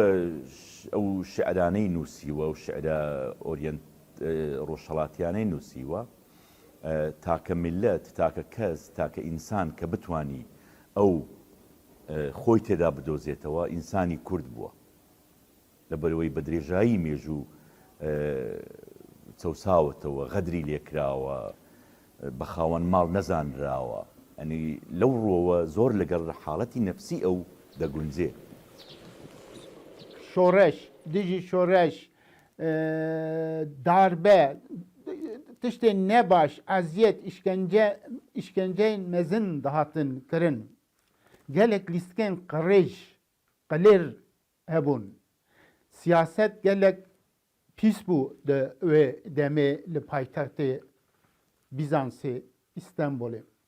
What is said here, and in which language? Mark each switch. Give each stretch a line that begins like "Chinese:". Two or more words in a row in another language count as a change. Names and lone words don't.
Central Kurdish: ئەو شعرانەی نووسیوە و شعرە ئۆریەنت ڕۆژهەڵاتیانەی نووسیوە تاکە میلەت، تاکە کەس، تاکە ئینسان کە بتوانی ئەو خۆی تێدا بدۆزێتەوە ئینسانی کورد بووە لەبەرەوەی بە درێژایی مێژوو چەساوەتەوە، غەدری لێکراوە، بە خاوەن ماڵ نەزانراوە. ئەنی لەو ڕۆوە زۆر لەگەڵ حاڵەتی نەفسی ئەو دەگونجێ. شۆڕش دژی شۆڕش داربە
Kurdish: tiştê nebaş eziyet işkenceyên mezin dihatin kirin. Gelek lîstikên qirêj qilêr hebûn. Siyaset gelek pîs bû di wê demê li paytextê Bizansê İstanbulê.